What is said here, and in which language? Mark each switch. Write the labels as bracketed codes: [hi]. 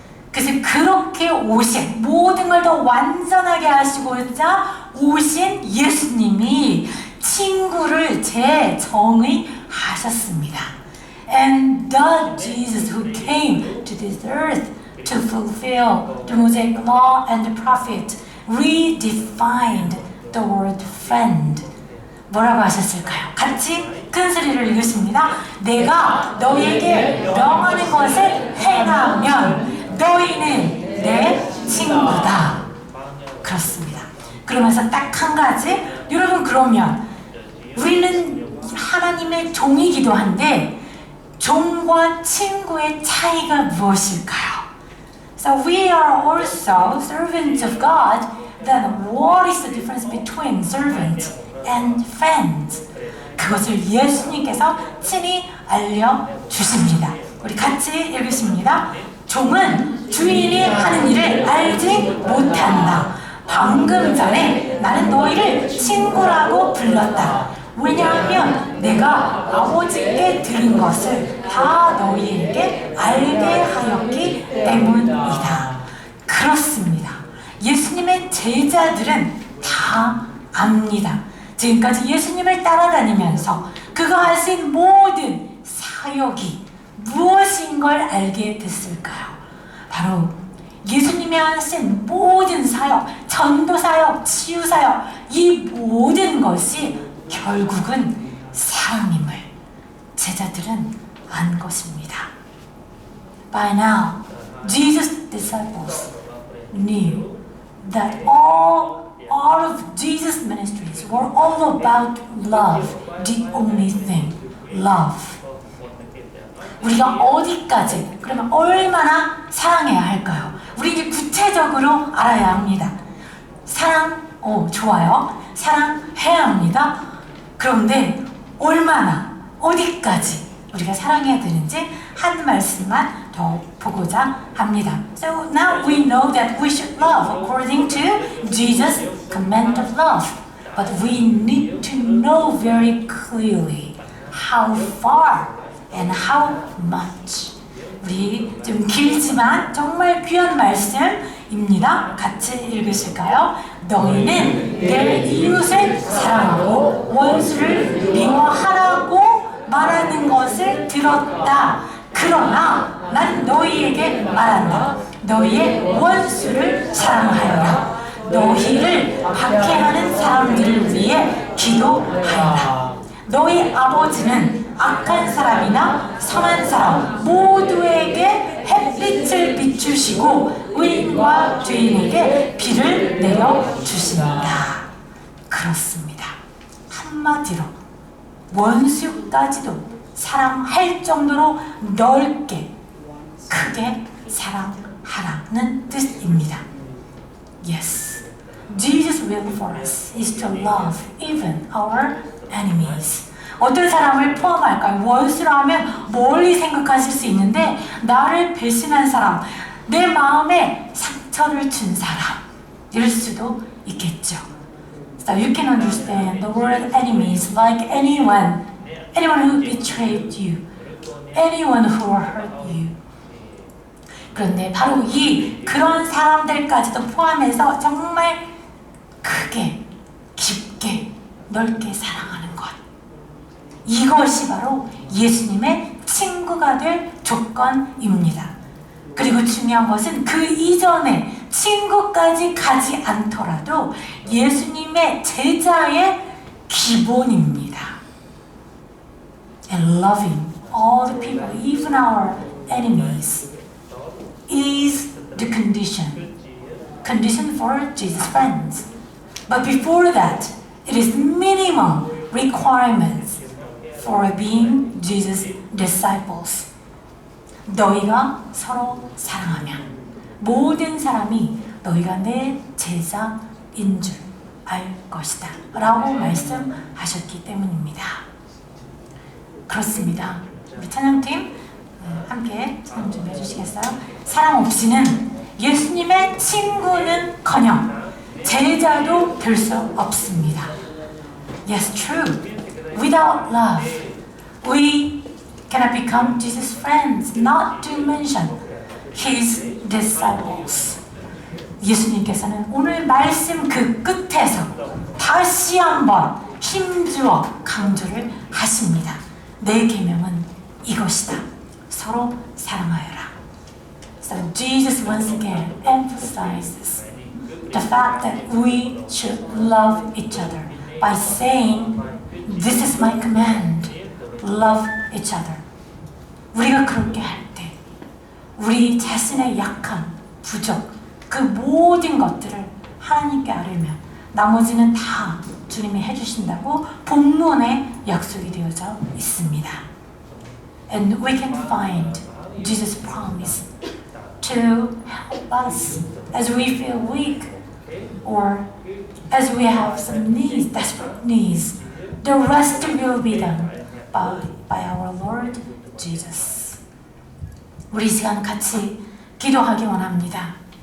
[ko] 그래서 그렇게 오신 모든 걸 더 완전하게 하시고자 오신 예수님이 친구를 재정의하셨습니다. [en] And the Jesus who came to this earth to fulfill the Mosaic law and the prophet redefined the word friend. [ko] 뭐라고 하셨을까요? 같이 큰 소리를 읽으십니다. 내가 너희에게 명하는 것을 행하면 너희는 내 친구다. 그렇습니다. 그러면서 딱 한 가지, 여러분 그러면 우리는 하나님의 종이기도 한데 종과 친구의 차이가 무엇일까요? [en] So we are also servants of God. Then what is the difference between servant and friends? [ko] 그것을 예수님께서 친히 알려주십니다. 우리 같이 읽으십니다. 종은 주인이 하는 일을 알지 못한다. 방금 전에 나는 너희를 친구라고 불렀다. 왜냐하면 내가 아버지께 들은 것을 다 너희에게 알게 하였기 때문이다. 그렇습니다. 예수님의 제자들은 다 압니다. 지금까지 예수님을 따라다니면서 그가 하신 모든 사역이 무엇인 걸 알게 됐을까요? 바로 예수님이 하신 모든 사역, 전도사역, 치유사역, 이 모든 것이 결국은 사랑임을 제자들은 안 것입니다. [en] By now, Jesus' disciples knew that all of Jesus' ministries were all about love, the only thing, love. [ko] 우리가 어디까지, 그러면 얼마나 사랑해야 할까요? 우리 이제 구체적으로 알아야 합니다. 사랑, 좋아요. 사랑해야 합니다. 그런데 얼마나, 어디까지 우리가 사랑해야 되는지 한 말씀만 더 보고자 합니다. [en] So now we know that we should love according to Jesus' command of love. But we need to know very clearly how far and how much. [ko] 우리 좀 길지만 정말 귀한 말씀입니다. 같이 읽으실까요? 너희는 내 이웃을 사랑하고 원수를 미워하라고 말하는 것을 들었다. 그러나 난 너희에게 말한다. 너희의 원수를 사랑하여라. 너희를 박해하는 사람들을 위해 기도하여라. 너희 아버지는 악한 사람이나 선한 사람 모두에게 햇빛을 비추시고 의인과 죄인에게 비를 내려주신다. 그렇습니다. 한마디로 원수까지도 사랑할 정도로 넓게 크게 사랑하라는 뜻입니다. [en] Yes, Jesus' will for us is to love even our enemies. [ko] 어떤 사람을 포함할까요? 원수라 하면 멀리 생각하실 수 있는데 나를 배신한 사람, 내 마음에 상처를 준 사람 이럴 수도 있겠죠. [en] So you can understand the word enemies like anyone who betrayed you, anyone who hurt you. [ko] 그런데 바로 그런 사람들까지도 포함해서 정말 크게, 깊게, 넓게 사랑하는 것. 이것이 바로 예수님의 친구가 될 조건입니다. 그리고 중요한 것은 그 이전에 친구까지 가지 않더라도 예수님의 제자의 기본입니다. [en] And loving all the people, even our enemies, is the condition for Jesus' friends. But before that, it is minimum requirements for being Jesus' disciples. [ko] 너희가 서로 사랑하면 모든 사람이 너희가 내 제자인 줄 알 것이다 라고 말씀하셨기 때문입니다. 그렇습니다. 우리 찬양팀 함께 찬양 좀 해주시겠어요? 사랑 없이는 예수님의 친구는커녕 제자도 될 수 없습니다. [en] Yes, true. Without love, we cannot become Jesus' friends, not to mention His disciples. [ko] 예수님께서는 오늘 말씀 그 끝에서 다시 한번 힘주어 강조를 하십니다. 내 계명은 이것이다. 서로 사랑하여라. [en] So Jesus once again emphasizes the fact that we should love each other by saying, "This is my command. Love each other." [ko] 우리가 그렇게 할 때 우리 자신의 약함, 부족, 그 모든 것들을 하나님께 아뢰면 나머지는 다 주님이 해주신다고 본문에 약속이 되어져 있습니다. [en] And we can find Jesus' promise to help us as we feel weak or as we have some needs, desperate needs. The rest will be done by our Lord Jesus. [ko] 우리 이 시간 같이 기도하기 원합니다.